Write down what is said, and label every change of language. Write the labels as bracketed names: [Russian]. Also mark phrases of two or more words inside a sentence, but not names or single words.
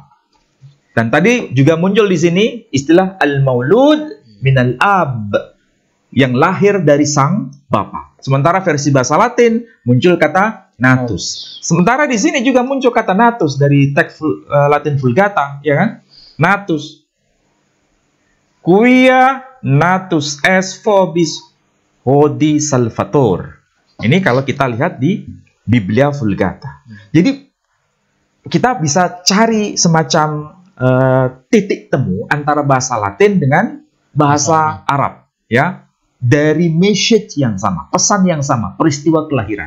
[Indonesian] Dan tadi juga muncul di sini istilah [Arabic] المولود من الأب, [Indonesian] yang lahir dari sang bapa. Sementara versi bahasa Latin muncul kata natus. Sementara di sini juga muncul kata natus dari [Latin] teks Latin Vulgata, [Indonesian] ya kan? Natus. [Latin] Quia natus es vobis hodie salvator. [Indonesian] Ini kalau kita lihat di [Latin] Biblia Vulgata. [Indonesian] Jadi kita bisa cari semacam titik temu antara bahasa Latin dengan bahasa Arab, ya, dari message yang sama, pesan yang sama, peristiwa kelahiran.